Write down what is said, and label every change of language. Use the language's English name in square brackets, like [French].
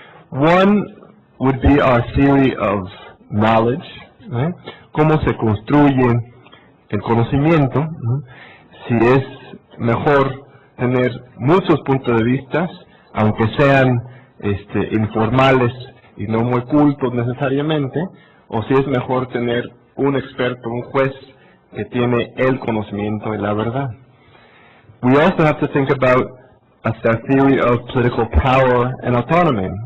[English] One would be our theory of knowledge, right? [Spanish] Cómo se construye el conocimiento, ¿no? Si es mejor tener muchos puntos de vista, aunque sean informales y no muy cultos necesariamente, o si es mejor tener un experto, un juez que tiene el conocimiento y la verdad. [English] We also have to think about a theory of political power and autonomy.